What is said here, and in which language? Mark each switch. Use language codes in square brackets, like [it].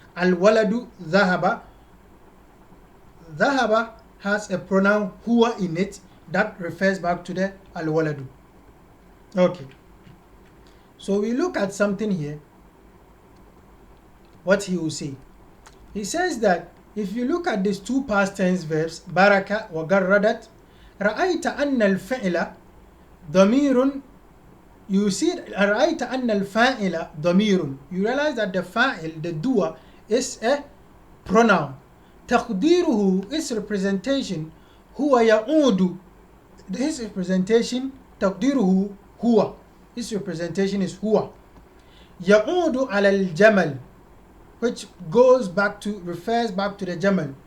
[ar] Al-waladu dhahaba. [en] Dhahaba has a pronoun huwa in it that refers back to the al-waladu. Okay. So we look at something here. What he will say. He says that if you look at these two past tense verbs, baraka wa garradat, [ar] رأيت أن الفعل ضمير. [en] You see, [ar] رأيت أن الفاعل ضمير. [en] You realize that the fa'il, the doer, is a pronoun. [ar] تقديره, [en] its representation, [ar] هو يعود. [en] His representation [ar] تقديره هو. [en] His representation is [ar] هو. يعود على الجمل, [en] which refers back to the jamal.